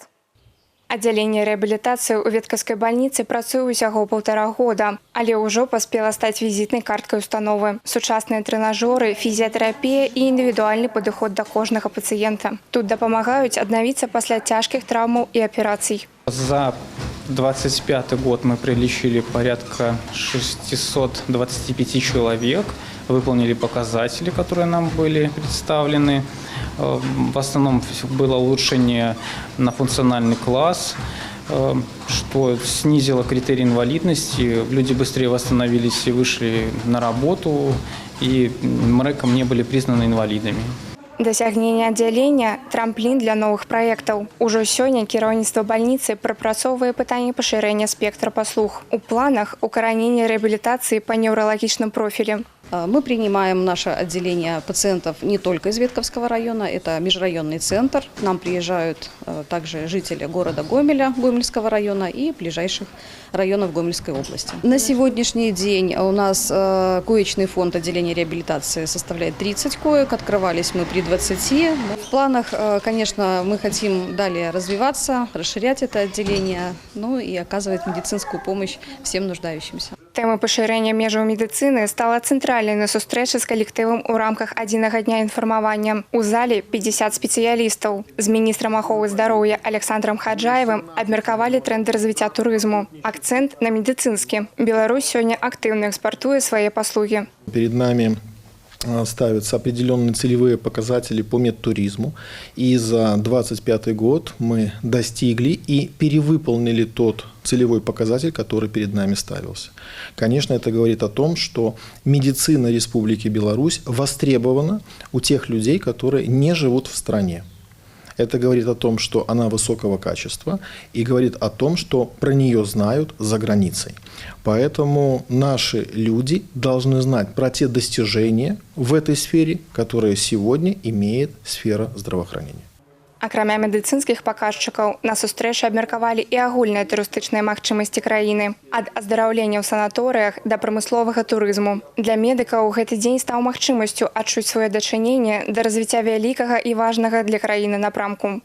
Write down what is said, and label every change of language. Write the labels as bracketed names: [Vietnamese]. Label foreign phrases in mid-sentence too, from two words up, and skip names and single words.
[Belarusian] Аддзяленне рэабілітацыі ў веткаўскай бальніцы працуе ўсяго 1,5 года, але ўжо паспела стаць візітнай карткай установы. Сучасныя трэнажоры, фізіятэрапія і індывідуальны падыход да кожнага пацыента. Тут дапамагаюць аднавіцца пасля цяжкіх траўмаў і аперацый. [Russian] За 2025 год мы прилечили порядка 625 человек, выполнили показатели, которые нам были представлены. В основном было улучшение на функциональный класс, что снизило критерий инвалидности. Люди быстрее восстановились и вышли на работу, и МРЭКом не были признаны инвалидами. [Belarusian] Дасягненне аддзялення – трамплін для новых праектаў. Ужо сёння кіраўніцтва бальніцы прапрацоўвае пытанне пашырэння спектра паслуг. У планах укаранення рэабілітацыі па неўралагічным профілі. [Russian] Мы принимаем наше отделение пациентов не только из Ветковского района, это межрайонный центр. К нам приезжают также жители города Гомеля, Гомельского района и ближайших районов Гомельской области. На сегодняшний день у нас коечный фонд отделения реабилитации составляет 30 коек, открывались мы при 20. В планах, конечно, мы хотим далее развиваться, расширять это отделение, ну и оказывать медицинскую помощь всем нуждающимся. [Belarusian] Тэма пашырэння межаў медыцыны стала цэнтральнай на сустрэчы з калектывам у рамках адзінага дня інфармавання. У зале 50 спецыялістаў. З міністрам аховы здароўя Александром Хаджаевым абмеркавалі трэнды развіцця турызму. Акцэнт на медыцынскі. Беларусь сёння актыўна экспартуе свае паслугі. [Russian] Перед нами ставятся определенные целевые показатели по медтуризму. И за 2025 год мы достигли и перевыполнили тот целевой показатель, который перед нами ставился. Конечно, это говорит о том, что медицина Республики Беларусь востребована у тех людей, которые не живут в стране. Это говорит о том, что она высокого качества и говорит о том, что про нее знают за границей. Поэтому наши люди должны знать про те достижения в этой сфере, которые сегодня имеет сфера здравоохранения. [Belarusian] Акрамя медыцынскіх паказчыкаў, на сустрэчы абмеркавалі і агульныя турыстычныя магчымасці краіны. Ад аздараўлення ў санаторыях да прамысловага турызму. Для медыкаў гэты дзень стаў магчымасцю адчуць сваё дачыненне да развіцця вялікага і важнага для краіны напрамку.